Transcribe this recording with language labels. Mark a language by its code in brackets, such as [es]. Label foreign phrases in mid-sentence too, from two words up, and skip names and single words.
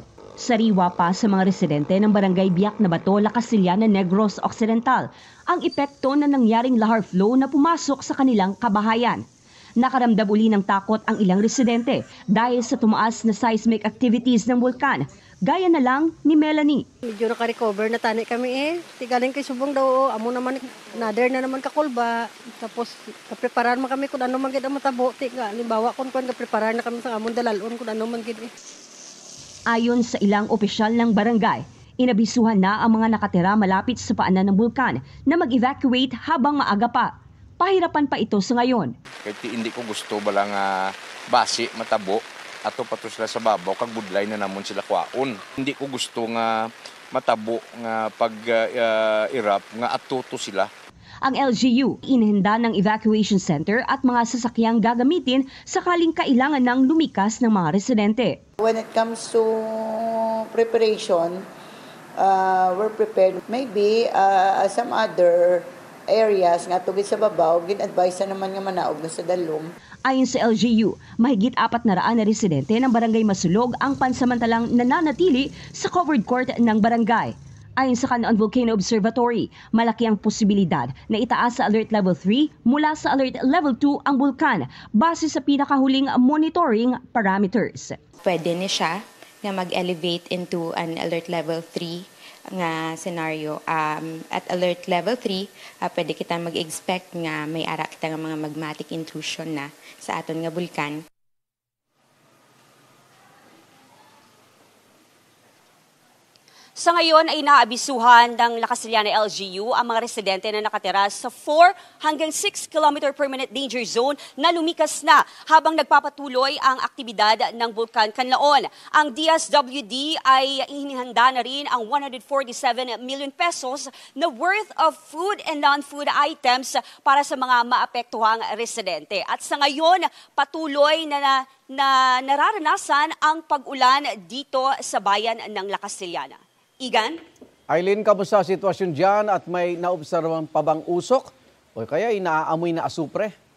[tl] Sariwa pa sa mga residente ng barangay Biak na Bato, La Casillana, Negros Occidental ang epekto na nangyaring lahar flow na pumasok sa kanilang kabahayan. Nakaramdam uli ng takot ang ilang residente dahil sa tumaas na [en] seismic activities [tl] ng bulkan. Gaya na lang ni Melanie. [hil] Medyo naka-recover na tani kami Tigaling kay subong daw, amo naman, nader na naman kakulba. Tapos, kapreparan man kami kung ano man gid ang matabo. Halimbawa, kung kapreparan na kami sa amon dalalon kung ano man gid. [tl] Ayon sa ilang opisyal ng barangay, inabisuhan na ang mga nakatira malapit sa paanan ng bulkan na mag-evacuate habang maaga pa. Pahirapan pa ito sa ngayon. Kahit hindi ko gusto [hil] balang basi, matabo, ato pato sila sa babaw, kag budlay na namon sila kwaon. [tl] Hindi ko gusto [hil] nga matabo nga pag-irap nga atuto sila. [tl] Ang LGU, inihanda ng evacuation center at mga sasakyang gagamitin sakaling kailangan ng lumikas ng mga residente. [en] When it comes to preparation, we're prepared. Maybe some other areas [hil] nga tugid sa babaw, gin-advise na naman nga manaog na sa dalom. [tl] Ayon sa LGU, mahigit 400 na residente ng barangay Masulog ang pansamantalang nananatili sa covered court ng barangay. Ayon sa Kanlaon Volcano Observatory, malaki ang posibilidad na itaas sa Alert Level 3 mula sa Alert Level 2 ang bulkan base sa pinakahuling [en] monitoring parameters. [hil] Pwede na siya nga mag-elevate into an Alert Level 3 nga scenario. At Alert Level 3, pwede kita mag-expect nga may ara kita nga mga [en] magmatic intrusion [hil] na sa aton nga bulkan. [tl] Sa ngayon ay naabisuhan ng La Casillana LGU ang mga residente na nakatira sa 4 hanggang 6 km per minute [en] danger zone [tl] na lumikas na habang nagpapatuloy ang aktibidad ng Bulkan Kanlaon. Ang DSWD ay inihanda na rin ang 147 million pesos na [en] worth of food and non-food items [tl] para sa mga maapektuhang residente. At sa ngayon, patuloy na nararanasan ang pag-ulan dito sa bayan ng La Casillana. Igan? Eileen, kamusta sitwasyon dyan at may naobserbahan pa bang usok o kaya inaamoy na asupre?